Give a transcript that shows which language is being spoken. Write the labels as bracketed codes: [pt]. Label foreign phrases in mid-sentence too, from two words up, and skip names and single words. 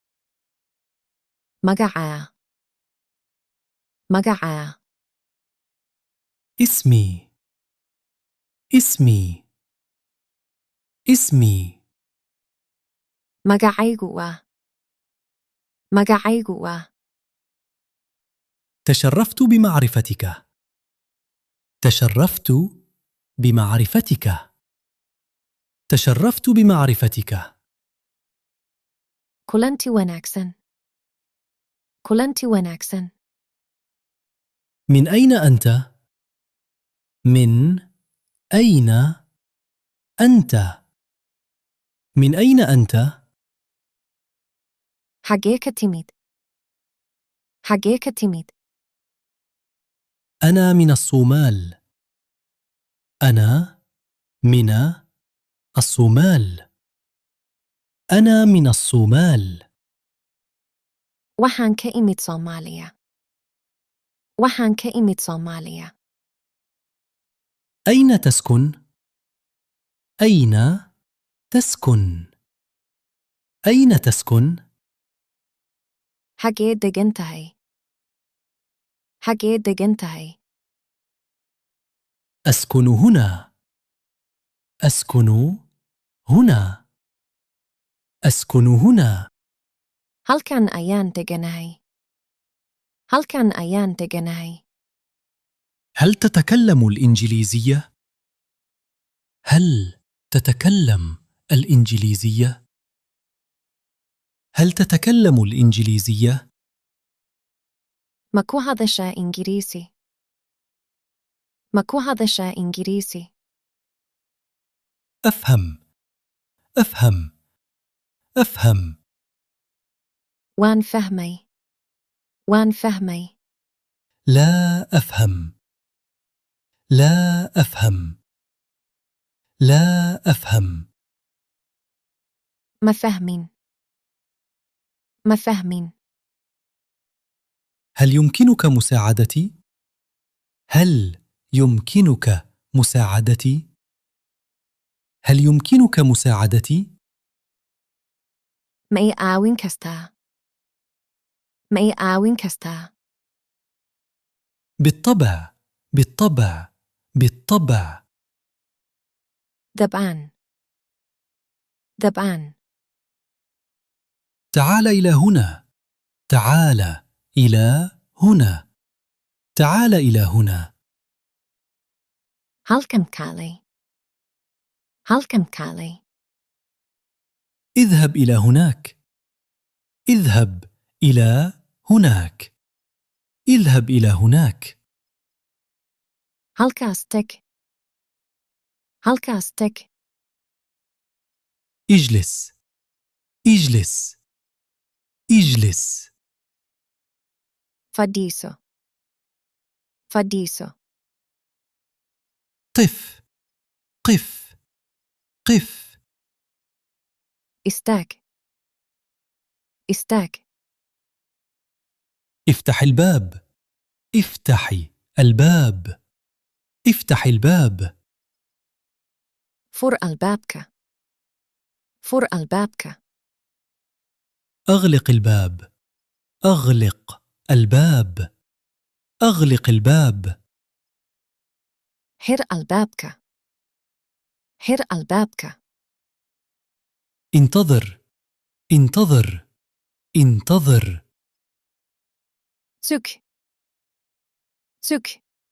[so] magacaa. magacaa. [ar] اسمي. اسمي. اسمي. [so] magacaygu waa. magacaygu waa. [ar] تشرفت بمعرفتك. تشرفت بمعرفتك. تشرفت بمعرفتك. [so] kulanti wanaagsan. kulanti wanaagsan. [ar] من أين أنت؟ من أين أنت؟ من أين أنت؟ [so] xagee ka timid. xagee ka timid. [ar] أنا من الصومال. أنا من الصومال. أنا من الصومال. [so] waxaan ka imid Soomaaliya. waxaan ka imid Soomaaliya. [ar] أين تسكن؟ أين تسكن؟ أين تسكن؟ [so] xagee degan tahay. xagee degan tahay. [ar] أسكن هنا. أسكن هنا. أسكن هنا. [so] halkan ayaan deganahay. halkan ayaan deganahay. [ar] هل تتكلم الإنجليزية؟ هل تتكلم الإنجليزية؟ هل تتكلم الإنجليزية؟ [so] ma ku hadashaa Ingiriisi. ma ku hadashaa Ingiriisi. [ar] أفهم. أفهم. أفهم. [so] waan fahmay. waan fahmay. [ar] لا أفهم. لا أفهم. لا أفهم. [so] ma fahmin. ma fahmin. [ar] هل يمكنك مساعدتي؟ هل يمكنك مساعدتي؟ هل يمكنك مساعدتي؟ [so] ma i caawin kastaa. ma i caawin kastaa. [ar] بالطبع. بالطبع. بالطبع. ذبان ذبان تعال إلى هنا. تعال إلى هنا. تعال إلى هنا. [so] halkan kaalay halkan kaalay [ar] اذهب إلى هناك. اذهب إلى هناك. اذهب إلى هناك. [so] halkaas tag halkaas tag [ar] اجلس. اجلس. اجلس. [so] fadhiiso fadhiiso [ar] قف. قف. قف. [so] istaag istaag [ar] افتح الباب. افتحي الباب. افتح الباب. [so] fur albaabka fur albaabka [ar] أغلق الباب. أغلق الباب. أغلق الباب. [so] xir albaabka xir albaabka [ar] انتظر. انتظر. انتظر. [so] sug sug